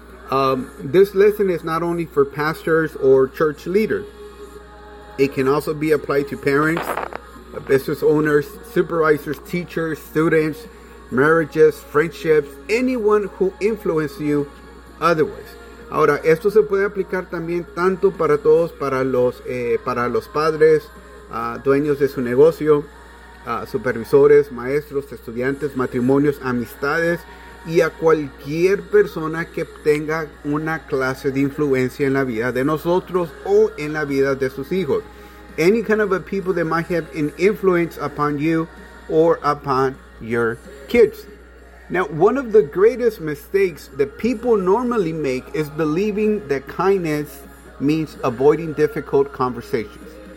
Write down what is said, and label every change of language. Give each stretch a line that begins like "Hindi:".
English: Now, this lesson is not only for pastors or church leaders. It can also be applied to parents, business owners, supervisors, teachers, students, marriages, friendships, anyone who influences you otherwise.
Spanish: Ahora, esto se puede aplicar también tanto para todos, para los padres, dueños de su negocio, supervisores, maestros, estudiantes, matrimonios, amistades, y a cualquier persona que tenga una clase de influencia en la vida de nosotros o en la vida de sus hijos.
English: Any kind of a people that might have an influence upon you or upon your kids. Now, one of the greatest mistakes that people normally make is believing that kindness means avoiding difficult conversations.